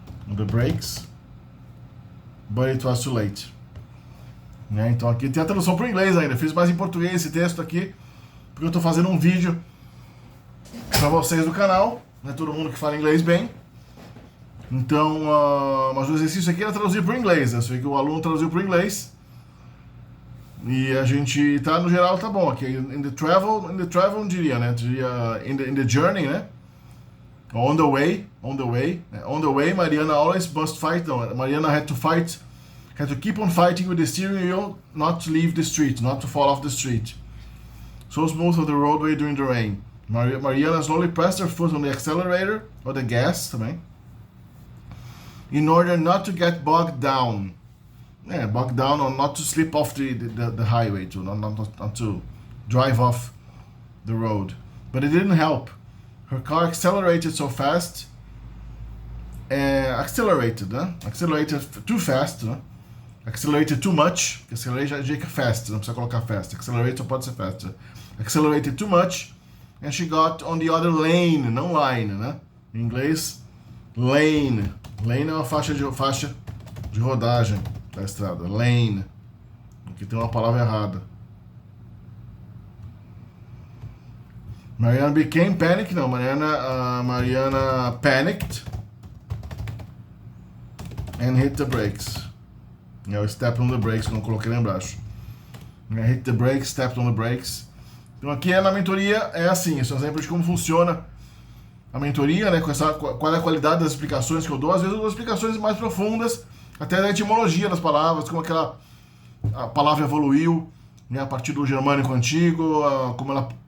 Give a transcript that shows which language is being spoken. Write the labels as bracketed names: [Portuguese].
[English] on the brakes, but it was too late. [Portuguese] Né? Então aqui tem a tradução para o inglês ainda. Fiz mais em português esse texto aqui, porque eu estou fazendo um vídeo para vocês do canal, né? Todo mundo que fala inglês bem. Então, mas o exercício aqui era traduzir para o inglês, né? Só que o aluno traduziu para o inglês. E a gente tá, no geral, tá bom aqui. [English] In the travel, [Portuguese] não diria, né? Diria [English] in the journey, [Portuguese] né? [English] On the way. On the way, Mariana always must fight. No, Mariana had to keep on fighting with the steering wheel not to leave the street, not to fall off the street. So smooth on the roadway during the rain. Mariana slowly pressed her foot on the accelerator, or the gas [Portuguese] também, [English] in order not to get bogged down. Yeah, bogged down or not to slip off the highway, not to drive off the road. But it didn't help. Her car accelerated so fast. Accelerated too fast, [Portuguese] né? [English] Accelerated too much. [Portuguese] Accelerated é fast, não precisa colocar fast. Accelerate só pode ser fast. [English] Accelerated too much, and she got on the other lane, [Portuguese] não [English] line, [Portuguese] né? Em inglês, lane. Lane é uma faixa de rodagem da estrada. Lane. Aqui tem uma palavra errada. [English] Mariana became panicked. [Portuguese] Não, [English] Mariana panicked and hit the brakes. [Portuguese] É o [English] step on the brakes [Portuguese] que eu não coloquei lá embaixo. [English] Hit the brakes, stepped on the brakes. Então aqui na mentoria é assim, esse é um exemplo de como funciona a mentoria, né? Qual é a qualidade das explicações que eu dou. Às vezes eu dou explicações mais profundas, até da etimologia das palavras, como a palavra evoluiu, né, a partir do germânico antigo, como